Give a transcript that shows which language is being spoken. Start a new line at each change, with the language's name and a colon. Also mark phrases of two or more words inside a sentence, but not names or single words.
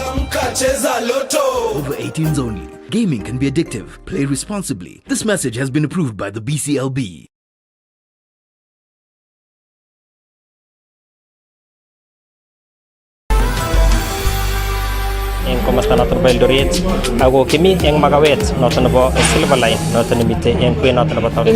English: Over 18s only. Gaming can be addictive. Play responsibly. This message has been approved by the BCLB.
Kalenjin: Eng komasta noton nebo Eldoret ako kimi eng makawet noton nebo Silver Line noton nemite eng kwen noton nebo town.